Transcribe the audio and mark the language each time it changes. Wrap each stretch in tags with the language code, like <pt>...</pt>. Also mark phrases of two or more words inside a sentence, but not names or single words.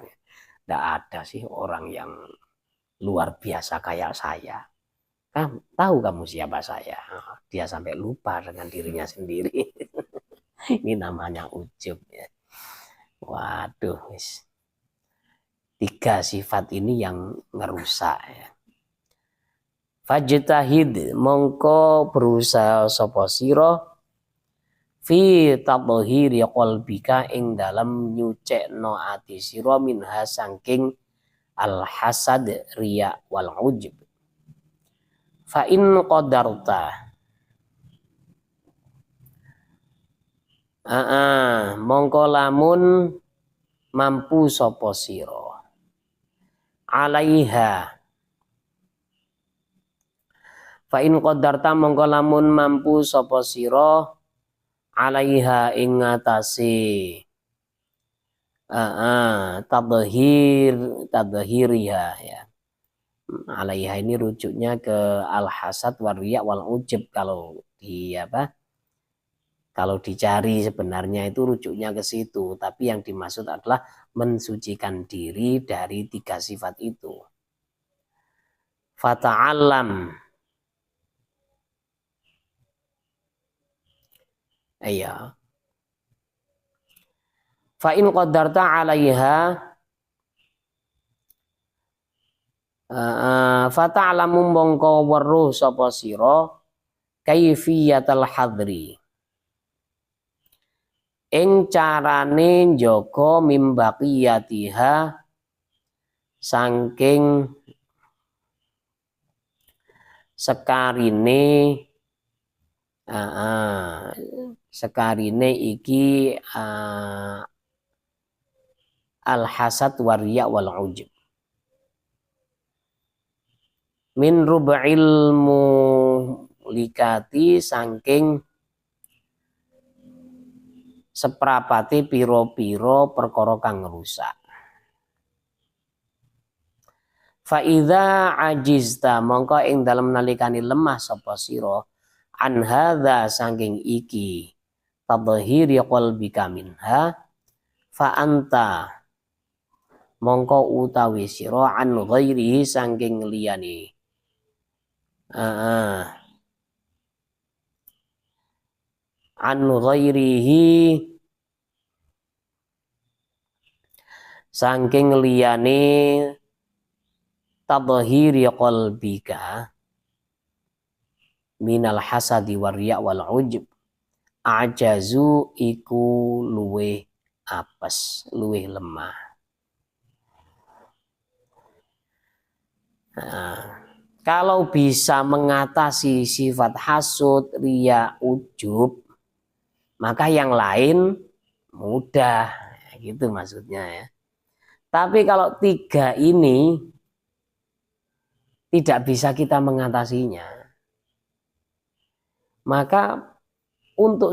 <id>Tidak ada sih orang yang luar biasa kayak saya. Tahu kamu siapa saya? Dia sampai lupa dengan dirinya sendiri. Ini namanya ujub ya. Waduh, 3 sifat ini yang ngerusak ya.</id> <jv>Fajtahid mongko berusaha sapa sira</jv> <ar>في تطهير قلبك</ar> <jv>ing dalam nyucekno ati sira minha saking</jv> <ar>الحسد رياء والعجب. فإن قدرت</ar> <jv>mongko lamun mampu sapa sira alaiha.</jv> <ar>فإن قدرت</ar> <jv>mongko lamun mampu sapa sira alaiha ing ngatasi tadhhiriha ya.</jv> <id>Alaiha ini rujuknya ke</id> <ar>الحسد والرياء والعجب</ar> <id>kalau dicari sebenarnya itu rujuknya ke situ, tapi yang dimaksud adalah mensucikan diri dari 3 sifat itu. Fata'allam. Iya.</id> <ar>فإن قدرت عليها فتعلم</ar> <jv>mongko weruh sapa sira</jv> <ar>كيفية الحذر</ar> <jv>ing carane njaga mimbaqiyatiha saking sekarine iki</jv> <ar>الحسد والرياء والعجب من ربع المهلكات</ar> <jv>saking seprapate piro-piro perkara kang rusak.</jv> <ar>فإذا عجزت</ar> <jv>mongko ing dalem nalikane lemah sapa sira</jv> <ar>عن هذا</ar> <jv>saking iki</jv> <ar>تطهير قلبك منها فأنت</ar> <jv>mongko utawi sira</jv> <ar>عن غيره</ar> <jv>saking liyane</jv> <ar>عن غيره</ar> <jv>saking liyane</jv> <ar>تطهير قلبك من الحسد والرياء والعجب أعجز</ar> <jv>iku luweh apes luweh lemah.</jv> <id>Kalau bisa mengatasi sifat hasud, riya, ujub, maka yang lain mudah, gitu maksudnya ya. Tapi kalau tiga ini tidak bisa kita mengatasinya, maka untuk</id>